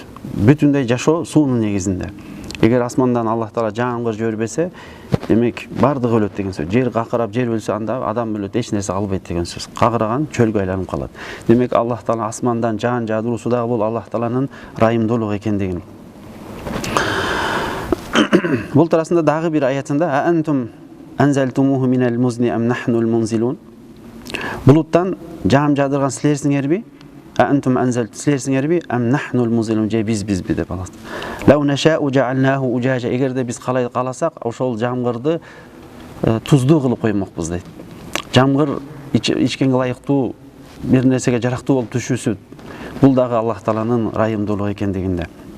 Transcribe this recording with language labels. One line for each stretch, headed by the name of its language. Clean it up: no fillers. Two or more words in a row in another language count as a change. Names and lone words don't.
Kyrgyz: Бүтүндөй жашоо суунун негизинде. Эгер асмандан Аллах Таала жаамгыр жибербесе, демек бардыгы өлөт деген сөз. Жер какырап, жер өлсө анда адам өлөт, эч нерсе калбайт деген сөз. Кагыраган чөлгө айланып калат. Демек Аллах Таала асмандан жаан жаадыруусу дагы бул Аллах Тааланын райымдуулугу экендигин.
Arabic: Бул турасында дагы бир аятында "أأنتم أنزلتموه من المزن أم نحن المنزلون".
Kyrgyz: Булуттан жаам жаадырган силерсиңерби?
Arabic: أأنتم أنزلتم
Kyrgyz: силерсиңерби?
Arabic: أم نحن المنزلون,
Kyrgyz: же бизби деп Аллах.
Arabic: لو نشاء جعلناه أجاجا,
Kyrgyz: эгерде биз каласак, ошол жамгырды туздуу кылып коймокпуз дейт. Жамгыр ичкенге ылайыктуу бир нерсеге жарактуу болуп түшүүсү бул дагы Аллах Тааланын райымдуулугу экендигинде.